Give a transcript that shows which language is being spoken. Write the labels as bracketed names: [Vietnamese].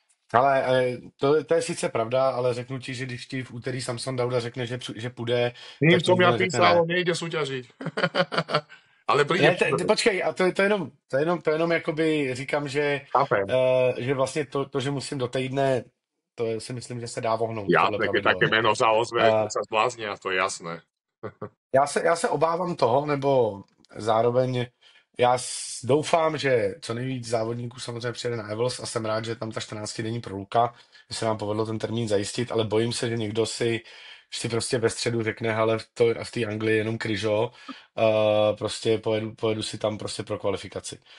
[Czech] Ale to je sice pravda, ale řeknu ti, že když ti v úterý Samson Dauda řekne, že půjde... [Slovak] Ním, co mi písal, nejde súťažiť. Ale príde... [Czech] Ne, počkej, a to je jenom jakoby říkám, že vlastně to, že musím do týdne, to si myslím, že se dá vohnout. [Slovak] Jasné, keď také meno sa ozve, sa zbláznia, to je jasné. [Czech] Já se obávám toho, nebo zároveň já doufám, že co nejvíc závodníků samozřejmě přijede na Evos a jsem rád, že tam ta 14denní proluka, že se nám povedlo ten termín zajistit, ale bojím se, že někdo si prostě ve středu řekne, hele, v té Anglii jenom kryžo, prostě pojedu si tam prostě pro kvalifikaci.